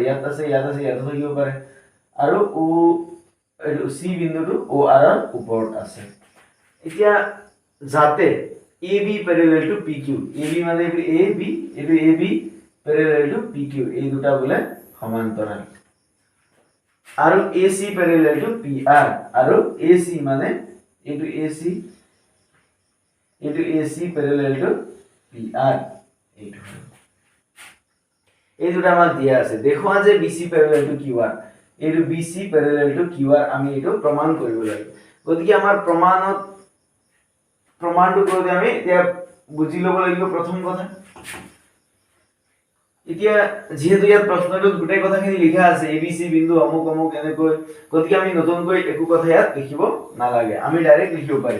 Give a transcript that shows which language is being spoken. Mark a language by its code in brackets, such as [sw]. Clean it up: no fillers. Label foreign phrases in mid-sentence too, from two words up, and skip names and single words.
[as] ইয়াত আছে, ইয়াতো থাকিব পাৰে। আৰু C বিন্দুটো OR ৰ ওপৰত আছে। এতিয়া যাতে [en] AB parallel to PQ, [as] AB মানে এইটো AB, এইটো [en] AB parallel to PQ, [as] এই দুটা বোলে সমান্তৰাল। [en] আৰু AC parallel to PR, [as] আৰু AC মানে এইটো AC, এইটো [en] AC parallel to PR, [as] এইটো এই দুটা আমাক দিয়া আছে। দেখুৱা যে [en] BC parallel to QR, [as] এইটো [en] BC parallel to QR [as] আমি এইটো প্ৰমাণ কৰিব লাগিব। গতিকে আমাৰ প্ৰমাণটো কৰোঁতে আমি এতিয়া বুজি ল'ব লাগিব প্ৰথম কথা। এতিয়া যেহেতু ইয়াত প্ৰশ্নটোত গোটেই কথাখিনি লিখা আছে ABC বিন্দু অমুক অমুক এনেকৈ, গতিকে আমি নতুনকৈ একো কথা ইয়াত লিখিব নালাগে, আমি ডাইৰেক্ট লিখিব পাৰিম।